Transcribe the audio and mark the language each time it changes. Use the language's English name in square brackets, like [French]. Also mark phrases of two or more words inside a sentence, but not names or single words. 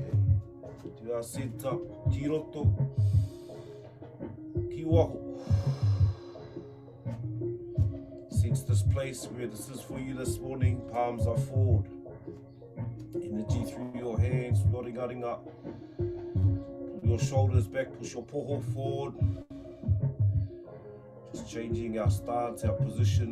[English] To our center, [Māori] ki roto, ki waho. [English] Sense this place where this is for you this morning. Palms are forward. Energy through your hands, your ringa. Pull your shoulders back, push your poho forward. Just changing our stance, our position.